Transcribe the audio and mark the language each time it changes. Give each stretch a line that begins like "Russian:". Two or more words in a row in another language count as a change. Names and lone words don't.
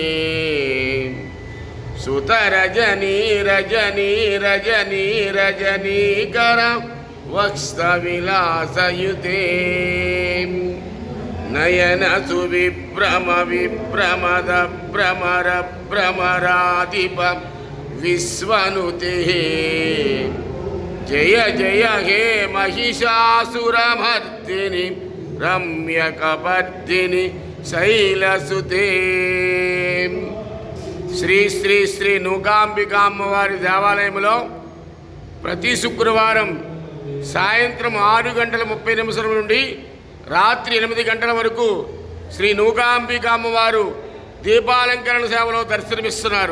Sanskrit: सुतरजनी रजनी रजनी रजनीकर वक्स्तविलासयुते नयन सुविभ्रम विभ्रमद भ्रमर भ्रमराधिप विश्वनुते जय जय हे महिषासुरमर्दिनि रम्यकपर्दिनि शैलसुते।
Telugu: శ్రీ శ్రీ శ్రీ నూకాంబికా అమ్మవారి దేవాలయంలో ప్రతి శుక్రవారం సాయంత్రం 6:30 నుండి రాత్రి 8 గంటల వరకు శ్రీ నూకాంబికా అమ్మవారు దీపాలంకరణ సేవలో దర్శనమిస్తున్నారు.